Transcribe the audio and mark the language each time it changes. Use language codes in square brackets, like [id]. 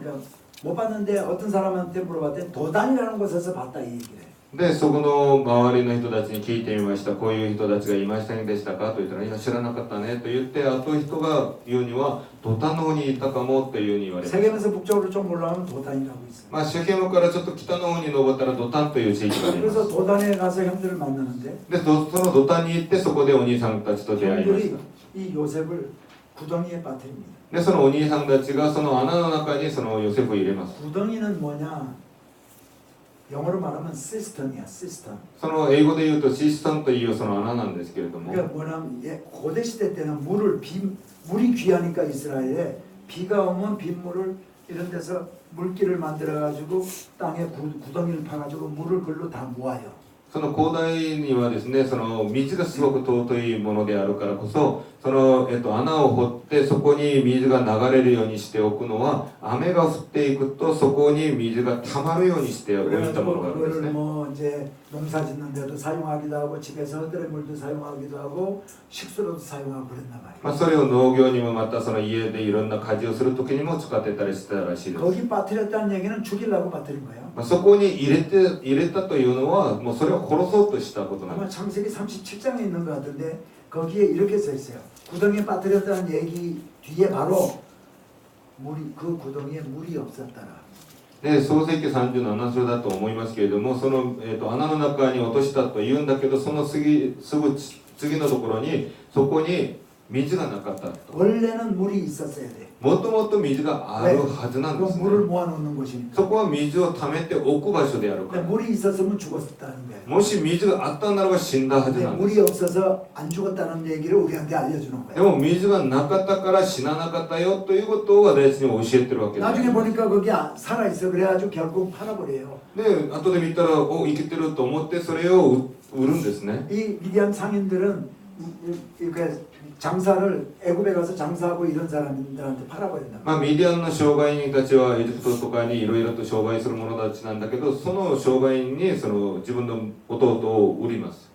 [ko] 그러니까 못 봤는데 어떤 사람한테 물어봤더니 도단이라는 곳에서 봤다 이 얘기래. [ja] でそこの周りの人たちに聞いてみましたこういう人たちがいませんでしたかと言ったらいや知らなかったねと言ってあと人が言うにはドタンの方にいたかもというふうに言われました。 [ko] 세겜에서 북쪽으로 좀 올라오면 도단이라고 있어. [ja] まあシェケムからちょっと北の方に登ったらドタンという地域があります。 [ko] 그래서 도단에 가서 형들을 만나는데 [ja] でそのドタンに行ってそこでお兄さんたちと出会いました。 [ko] 이 요셉을 구덩이에 빠뜨립니다. [ja] でそのお兄さんたちがその穴の中にそのヨセフを入れます。 [ko] 구덩이는 뭐냐? 영어로 말하면 시스템이야, 시스템. [ja] その英語で言うとシスタンというその穴なんですけれども [ko] 그러니까 뭐냐면 고대 시대 때는 물이 귀하니까 이스라엘에 비가 오면 빗물을 이런 데서 물길을 만들어 가지고 땅에 구덩이를 파 가지고 물을 그걸로 다 모아요. [ja] その広大にはですね、その水がすごく尊いものであるからこそ、その穴を掘ってそこに水が流れるようにしておくのは、雨が降っていくとそこに水が溜まるようにしておいたものがあるんですね。 [ko] 뭐 이제 농사 짓는 데도 사용하기도 하고 집에서 허들의 물도 사용하기도 하고 식수로도 사용하고 그랬나 봐요. [ja] まあそれを農業にもまたその家でいろんな家事をする時にも使ってたりしてたらしいです。 [ko] 거기 빠뜨렸다는 얘기는 죽이려고 빠뜨린 거예요. [ja] まあそこに入れたというのは、もうそれを殺そうとしたことなんで [ko] 아마 [ja] す。 [ko] 창세기 37장에 있는 것 같은데 거기에 이렇게 써 있어요. 구덩이에 빠뜨렸다는 얘기 뒤에 바로 물이 그 구덩이에 물이 없었더라. [ja] で創世記37章だと思いますけれども、その、穴の中に落としたと言うんだけど、そのすぐ次のところにそこに水がなかったと。 [ko] 원래는 물이 있었어야 돼. [ja] もともと水があるはずなん [ko] 그 [ja] ですね。 [ko] 물을 모아놓는 곳이니까. [ja] そこは水を溜めておく場所であるから。 [ko] 물이 있었으면 죽었다는 거예요. [ja] もし水があったならば死んだはず [ko] 근데 [ja] なんです [ko] 물이 없어서 안 죽었다는 얘기를 우리한테 알려주는 [ja] で [ko] 거예요. [ja] も水がなかったから死ななかったよということを私に教えてるわけです [ko] 나중에 보니까 거기 살아있어. 그래가지고 결국 팔아버려요. [ja] で後で見たら生きてると思ってそれを売るんですね。 [ko] 이 미디안 상인들은 이렇게 장사를 애굽에 가서 장사하고 이런 사람들한테 팔아버린다. [ja] まあ、ミディアンの商売人たちはエジプトとかにいろいろと商売する者たちなんだけど、その商売人にその自分の弟を売ります。